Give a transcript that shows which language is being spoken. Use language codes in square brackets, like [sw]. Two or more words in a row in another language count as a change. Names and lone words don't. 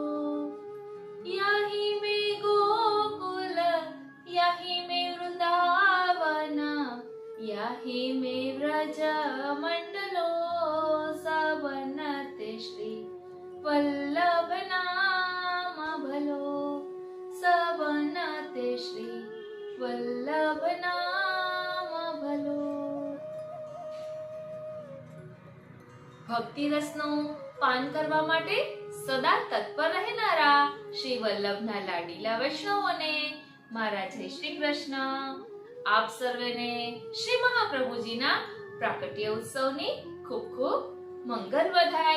[bra] याहि मे गोकुल याहि मे वृंदावन, याहि मे व्रज मंडलो, सबनते श्री वल्लभ नाम भलो, सबनते श्री वल्लभ नाम भलो। [gu] ભક્તિ રસનું પાન કરવા માટે સદા તત્પર રહેનારા શ્રી વલ્લભના લાડીલા વૈષ્ણવોને મારા જય શ્રી કૃષ્ણ। આપ સર્વેને શ્રી મહાપ્રભુજીના પ્રાકટ્ય ઉત્સવની ખૂબ ખૂબ મંગલ વધાય।